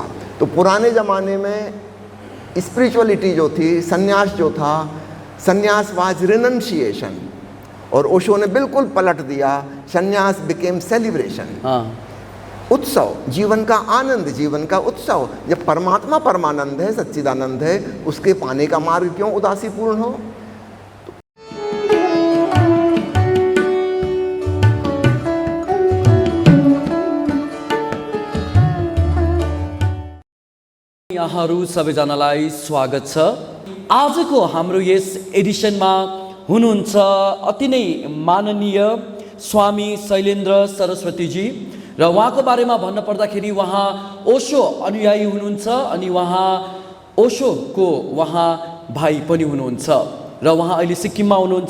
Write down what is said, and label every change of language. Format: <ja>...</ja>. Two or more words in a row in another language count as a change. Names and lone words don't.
<hi>तो पुराने ज़माने में स्पिरिचुअलिटी जो थी, संन्यास जो था, संन्यास</hi> <en>was renunciation,</en> <hi>और ओशो ने बिल्कुल पलट दिया। संन्यास</hi> <en>became celebration,</en> <hi>उत्सव, जीवन का आनंद, जीवन का उत्सव। जब परमात्मा परमानंद है, सच्चिदानंद है, उसके पाने का मार्ग क्यों उदासीपूर्ण हो।</hi> <ne>यहाँहरू सबैजनालाई स्वागत छ। आजको हाम्रो यस एडिसनमा हुनुहुन्छ अति नै माननीय स्वामी शैलेन्द्र सरस्वतीजी, र उहाँको बारेमा भन्न पर्दाखेरि उहाँ ओशो अनुयायी हुनुहुन्छ अनि उहाँ ओशोको भाइ पनि हुनुहुन्छ र उहाँ अहिले सिक्किममा हुनुहुन्छ।</ne>